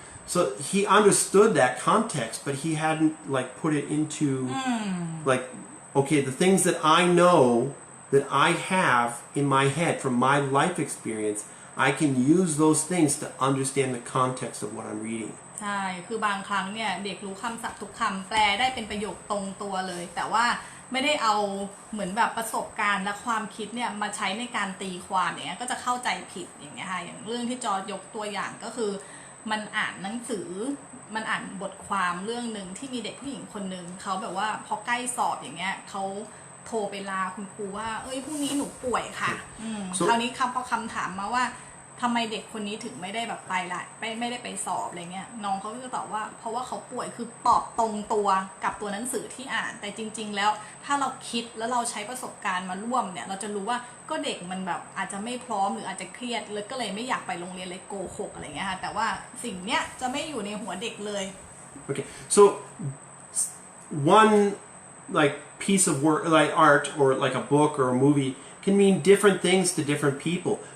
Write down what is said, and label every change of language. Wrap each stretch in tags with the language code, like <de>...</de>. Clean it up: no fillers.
<en>So he understood that context, but he hadn't, like, put it into, like, okay, the things that I know that I have in my head from my life experience, I can use those things to understand the context of what I'm reading.</en> <th>ใช่คือบางครั้งเนี่ยเด็กรู้คำศัพท์ทุกคำแปลได้เป็นประโยคตรงตัวเลยแต่ว่าไม่ได้เอาเหมือนแบบประสบการณ์และความคิดเนี่ยมาใช้ในการตีความอย่างเงี้ยก็จะเข้าใจผิดอย่างเงี้ยค่ะอย่างเรื่องที่จอยกตัวอย่างก็คือมันอ่านหนังสือมันอ่านบทความเรื่องหนึ่งที่มีเด็กผู้หญิงคนหนึ่งเขาแบบว่าพอใกล้สอบอย่างเงี้ยเขาโทรไปลาคุณครูว่าเอ้ยพรุ่งนี้หนูป่วยค่ะ คราวนี้พอคำถามมาว่าทำไมเด็กคนนี้ถึงไม่ได้แบบไปละไม่ได้ไปสอบอะไรเงี้ยน้องเขาก็จะตอบว่าเพราะว่าเขาป่วยคือตอบตรงตัวกับตัวหนังสือที่อ่านแต่จริงๆแล้วถ้าเราคิดแล้วเราใช้ประสบการณ์มาร่วมเนี่ยเราจะรู้ว่าก็เด็กมันแบบอาจจะไม่พร้อมหรืออาจจะเครียดเลยก็เลยไม่อยากไปโรงเรียนเลยโกหกอะไรเงี้ยค่ะแต่ว่าสิ่งเนี้ยจะไม่อยู่ในหัวเด็กเลย</th> <en>Okay, so one like piece of work, like art or like a book or a movie, can mean different things to different people.</en>